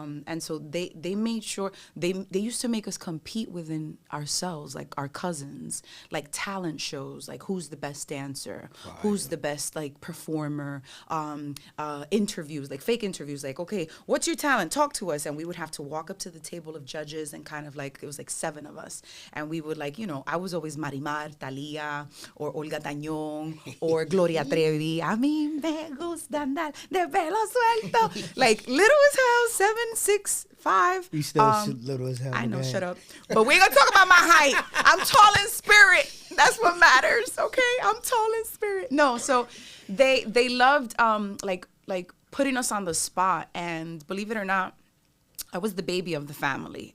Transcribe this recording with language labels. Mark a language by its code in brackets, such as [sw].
[en] And so they made sure, they used to make us compete within ourselves, like our cousins, like talent shows, like who's the best dancer, who's the best like performer, interviews, like fake interviews, like, okay, what's your talent? Talk to us. And we would have to walk up to the table of judges and kind of like, it was like 7 of us. And we would like, I was always Marimar, Thalia, or Olga Tañón, or Gloria Trevi. [es] A mí me gusta andar de pelo suelto. [en] Like, little as hell, 7, 6, 5. You still little as hell. I know, man. shut up. But we ain't gonna talk about my height. I'm tall in spirit. That's what matters, okay? I'm tall in spirit. No, so they loved like putting us on the spot. And believe it or not, I was the baby of the family.